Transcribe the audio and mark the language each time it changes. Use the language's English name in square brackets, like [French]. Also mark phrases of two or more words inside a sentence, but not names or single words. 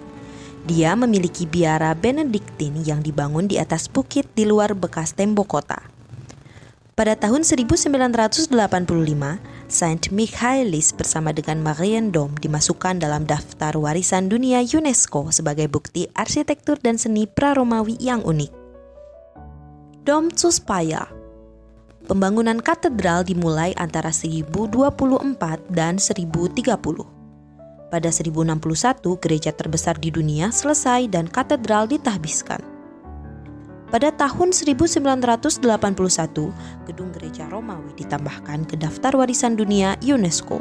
[Indonesian] Dia memiliki biara Benediktin yang dibangun di atas bukit di luar bekas tembok kota. Pada tahun 1985, Saint Michaelis bersama dengan Mariendom dimasukkan dalam daftar warisan dunia UNESCO sebagai bukti arsitektur dan seni pra-Romawi yang unik. Dom zu Speyer. Pembangunan katedral dimulai antara 1024 dan 1030. Pada 1061, gereja terbesar di dunia selesai dan katedral ditahbiskan. Pada tahun 1981, gedung gereja Romawi ditambahkan ke daftar warisan dunia UNESCO.